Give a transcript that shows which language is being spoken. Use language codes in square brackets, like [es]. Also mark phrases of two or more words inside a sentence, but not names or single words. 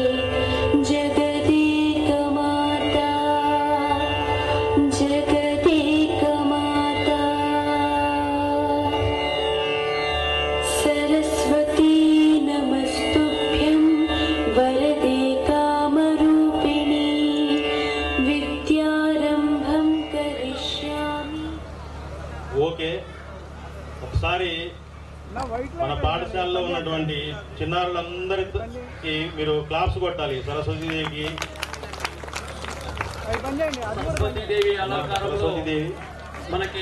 [sa] जगदेकमाता जगदेकमाता सरस्वती नमस्तुभ्यं वरदे कामरूपिणी विद्यारम्भं करिष्यामि। [te] ఓకే, ఒకసారి మన పాఠశాలలో ఉన్నటువంటి చిన్నారులందరికీ మీరు క్లాప్స్ కొట్టాలి. సరస్వతీదేవికి, సరస్వతీదేవి అలంకారంలో సరస్వతీదేవి మనకి